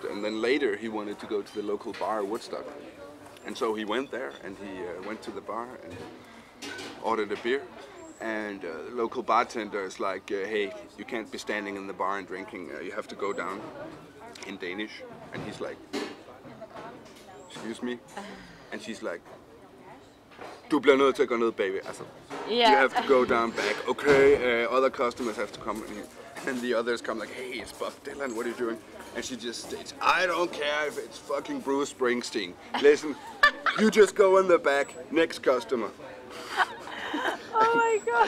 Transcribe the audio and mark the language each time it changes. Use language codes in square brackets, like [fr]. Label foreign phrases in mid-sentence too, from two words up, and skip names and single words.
[en] And then later he wanted to go to the local bar, Woodstock. And so he went there, and he went to the bar and ordered a beer. And the local bartender is like, hey, you can't be standing in the bar and drinking, you have to go down, in Danish. And he's like, excuse me? And she's like, [da] du bliver nødt til at gå ned bagved. Altså, [en] you have to go down back. Okay, other customers have to come in here. And the others come like, hey, it's Bob Dylan, what are you doing? And she just states, I don't care if it's fucking Bruce Springsteen. Listen, you just go in the back, next customer. Oh my god.